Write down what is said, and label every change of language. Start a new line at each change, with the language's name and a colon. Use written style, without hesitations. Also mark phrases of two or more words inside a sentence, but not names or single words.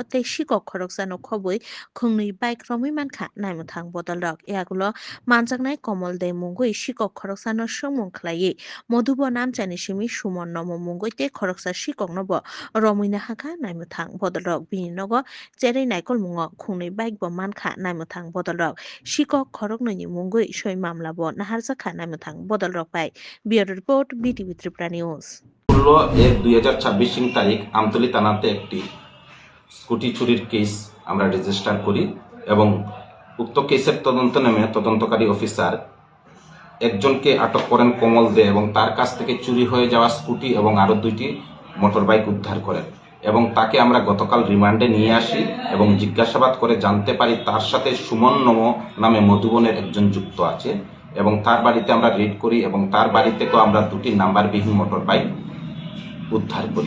Kok Borok: te sikok khoroksa no khobui khungnui bike romui mankha naimothang bodol rok yagulo manjaknai komol de mungui sikok khoroksa no sungmung khlaiyi modhubo namchani simi sumon nomo mungui te khoroksa sikok no bo romuina hakha naimothang bodol rok bini nogo cherei naikol mungo khungnui bike bo mankha naimothang bodol rok sikok khoroknoi ni mungui soi mamla bo naharjakha naimothang bodol rok bai
English: bureau report
Kok Borok: BTV Tripura News
Bangla: 16/1/2026 তারিখ আমতলী থানাতে একটি স্কুটি চুরির কেস আমরা রেজিস্টার করি এবং উক্ত কেসের তদন্ত নেমে তদন্তকারী অফিসার একজনকে আটক করেন কমল দে এবং তার কাছ থেকে চুরি হয়ে যাওয়া স্কুটি এবং আরো 2টি মোটরবাইক উদ্ধার করেন এবং তাকে আমরা গতকাল রিমান্ডে নিয়ে আসি এবং জিজ্ঞাসাবাদ করে জানতে পারি তার সাথে সুমন নমো নামে মধুবনের একজন যুক্ত আছে এবং তার বাড়িতে আমরা রেড করি এবং তার বাড়ি থেকেও আমরা 2টি নাম্বারবিহীন মোটরবাইক উদ্ধার করি